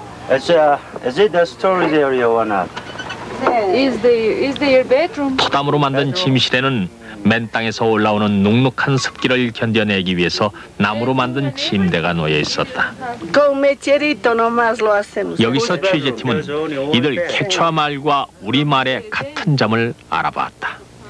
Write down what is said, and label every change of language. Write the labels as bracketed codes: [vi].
[en] Is it the storage area or not? Is there bedroom? [ko] 토담으로 만든 침실에는 맨 땅에서 올라오는 눅눅한 습기를 견뎌내기 위해서 나무로 만든 침대가 놓여 있었다. [es] Con mecherito nomás lo hacemos. [ko] 여기서 취재팀은 이들 케추아 말과 우리 말의 같은 점을 알아봤다.